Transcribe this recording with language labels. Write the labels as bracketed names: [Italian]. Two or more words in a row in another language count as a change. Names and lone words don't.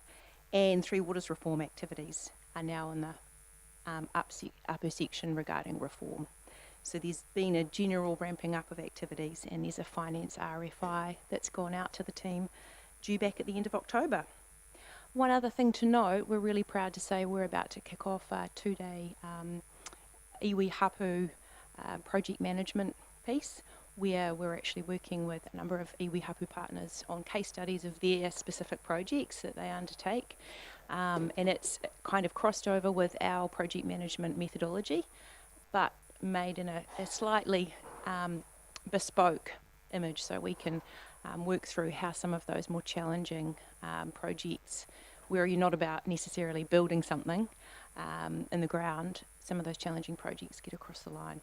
[English] And Three Waters reform activities are now in the upper section regarding reform. So there's been a general ramping up of activities, and there's a finance RFI that's gone out to the team due back at the end of October. One other thing to note, we're really proud to say we're about to kick off a 2-day [Māori] iwi hapu [English] project management piece, where we're actually working with a number of [Māori] iwi hapu [English] partners on case studies of their specific projects that they undertake. And it's kind of crossed over with our project management methodology, but made in a slightly bespoke image, so we can work through how some of those more challenging projects, where you're not about necessarily building something in the ground, some of those challenging projects get across the line.